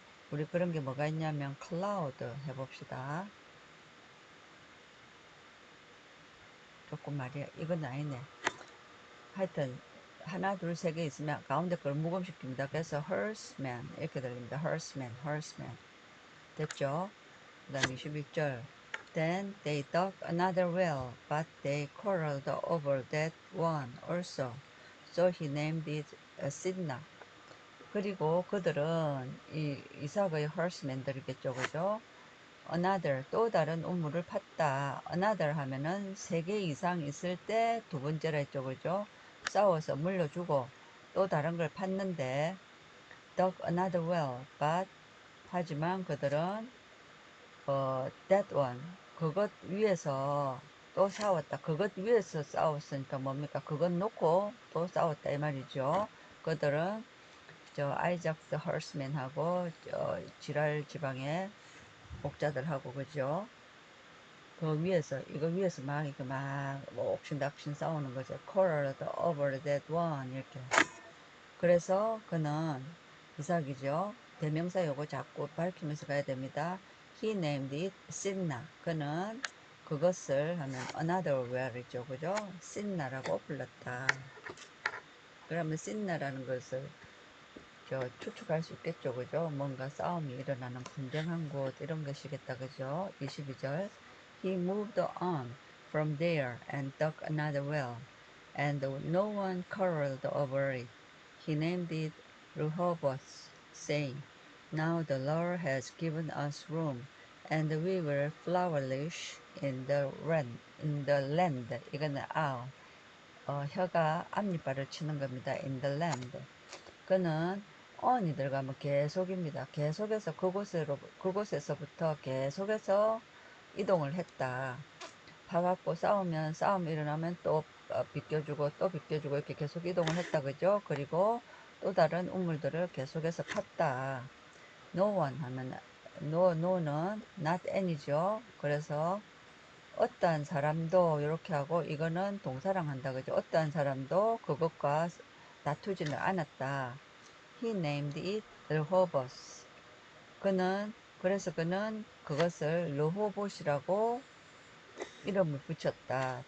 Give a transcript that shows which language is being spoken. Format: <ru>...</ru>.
<ko>우리 그런 게 뭐가 있냐면 cloud 해봅시다. 조금 말이야. 이건 아니네. 하여튼 하나 둘 세 개 있으면 가운데 걸 무금시킵니다. 그래서 herdsman 이렇게 들립니다. herdsman 됐죠? 그 다음 21절</ko> <en>Then they dug another well, but they quarreled over that one also. So he named it Sidna.</en> <ko>그리고 그들은 이 이삭의 herdsman들이겠죠, 그죠? another 또 다른 우물을 팠다. another 하면은 3개 이상 있을 때 두 번째라 했죠, 그죠? 싸워서 물려주고 또 다른 걸 팠는데</ko> <en>dug another well, but</en> <ko>하지만 그들은</ko> <en>that one</en> <ko>그것 위에서 또 싸웠다. 그것 위에서 싸웠으니까 뭡니까? 그것 놓고 또 싸웠다 이 말이죠. 그들은 저 아이작스 헐스맨하고 지랄 지방의 목자들하고 그죠? 그 위에서 이거 위에서 막 이렇게 막뭐 옥신각신 싸우는 거죠.</ko> <en>quarreled over that one</en> <ko>이렇게. 그래서 그는 이삭이죠. 대명사 요거 자꾸 밝히면서 가야 됩니다.</ko> <en>He named it Sinna.</en> <ko>그는 그것을 하면 another well이죠, 그죠? 신나라고 불렀다. 그러면 신나라는 것을 추측할 수 있겠죠, 그죠? 뭔가 싸움이 일어나는 분쟁한 곳 이런 것이겠다, 그죠?</ko> <en>22절 He moved on from there and dug another well, and no one quarreled over it. He named it Rehoboth, saying, Now the Lord has given us room, and we will flourish in the land.</en> <ko>이거는 혀가 앞니빨을 치는 겁니다.</ko> <en>In the land.</en> <ko>그는 on이 들어가면 계속입니다. 계속해서 그곳에서부터 계속해서 이동을 했다. 파갖고 싸움 일어나면 또 비껴주고 또 비껴주고 이렇게 계속 이동을 했다. 그죠? 그리고 또 다른 우물들을 계속해서 팠다. No one 하면 no는</ko> <en>not any</en> <ko>죠. 그래서 어떠한 사람도 이렇게 하고 이거는 동사랑 한다. 그죠? 어떠한 사람도 그것과 다투지는 않았다.</ko> <en>He named it Rehoboth.</en> <ko>그래서 그는 그것을 르호봇이라고 이름을 붙였다.</ko>